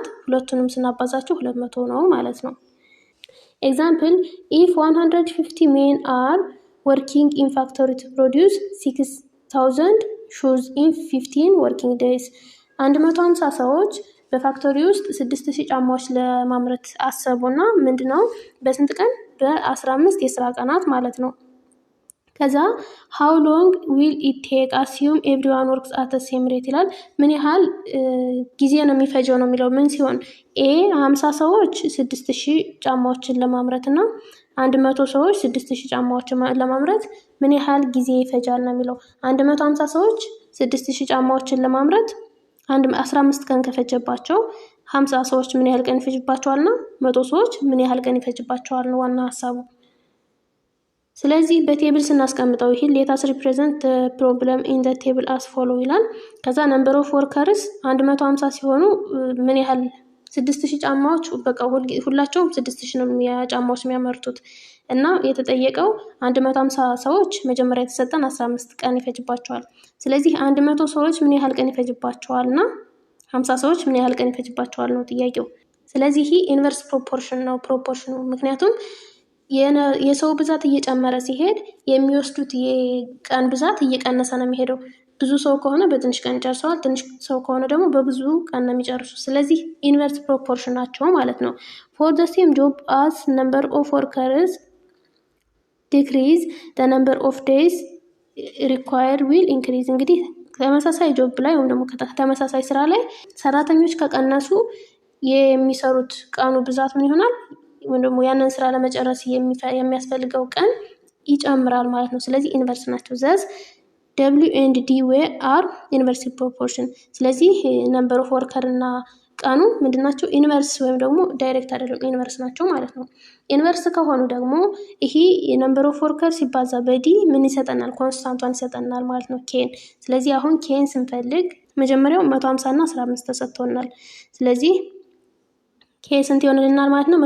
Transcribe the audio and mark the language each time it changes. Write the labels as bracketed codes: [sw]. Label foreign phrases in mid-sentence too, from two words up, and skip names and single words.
[am] ሁለቱንም ስናባዛቸው 200 ነው ማለት ነው። [en] example if 150 men are working in factory to produce 6000 shoes in 15 working days። [am] 150 ሰዎች በፋክቶሪ ውስጥ 6000 ጫማዎች ለማምረት አሰቡና ምንድነው በስንት ቀን? በ15 የስራ ቀናት ማለት ነው። ከዛ [en] how long will it take assume everyone works at the same rate [am] ይላል። ምን ያህል ጊዜ ነው የሚፈጀው ነው የሚለው። ምን ሲሆን ኤ 50 ሰዎች 6000 ጫማዎችን ለማምረት እና 100 ሰዎች 6000 ጫማዎችን ለማምረት ምን ያህል ጊዜ ይፈጃል ነው የሚለው። 150 ሰዎች 6000 ጫማዎችን ለማምረት 15 ቀን ከፈጀባቸው 50 ሰዎች ምን ያህል ቀን ይፈጅባቸዋል እና 100 ሰዎች ምን ያህል ቀን ይፈጅባቸዋል ነው ዋና ሐሳቡ። ስለዚህ በቴብል ስናስቀምጠው ይሄ [en] let us represent the problem in the table as follow [am] ይላል። ከዛ [en] number of workers [am] 150 ሲሆኑ ምን ያህል 6000 ጫማዎች በቃ ሁላቸውም 6000 ነው ጫማዎች የሚያመርቱት እና የተጠየቀው 150 ሰዎች መጀመሪያ የተሰጠን 15 ቀን ይፈጅባቸዋል። ስለዚህ 100 ሰዎች ምን ያህል ቀን ይፈጅባቸዋልና 50 ሰዎች ምን ያህል ቀን ይፈጅባቸዋል ነው ጥያቄው። ስለዚህ ይሄ [en] inverse proportion [am] ነው ፕሮፖርሽኑ። ምክንያቱም የሰው ብዛት እየጨመረ ሲሄድ የሚወስዱት የቀን ብዛት እየቀነሰ ነው የሚሄደው። ብዙ ሰው ከሆነ በትንሽ ቀን ይጨርሰዋል፣ ትንሽ ሰው ከሆነ ደግሞ በብዙ ቀን ነው የሚጨርሱ። ስለዚህ [en] inverse proportion [am] ናቸው ማለት ነው። [en] for the same job as number of workers decrease the number of days required will increase። [am] እንግዲህ ተመሳሳይ ጆብ ላይ ወይም ደግሞ ተመሳሳይ ስራ ላይ ሰራተኞች ከቀነሱ የሚሰሩት ቀኑ ብዛት ምን ይሆናል? ወይም ደግሞ ያንን ስራ ለመጨረስ የሚያስፈልገው ቀን ይጨምራል ማለት ነው። ስለዚህ ኢንቨርስ ናቸው። ዘስ [en] W and D are inverse proportion። [am] ስለዚህ [en] number of worker [am] እና ቀኑ ምንድናቸው? ኢንቨርስ ወይም ደግሞ ዳይሬክት አይደለም ኢንቨርስ ናቸው ማለት ነው። ኢንቨርስ ከሆኑ ደግሞ ይሄ [en] yenumber of worker [am] ሲባዛ በዲ ምን ይሰጠናል? ኮንስታንቷን ይሰጠናል ማለት ነው ኬን። ስለዚህ አሁን ኬን ስንፈልግ መጀመሪያው 150 እና 15 ተሰጥቶናል። ስለዚህ ኬ ስንት ይሆንልናል ማለት ነው?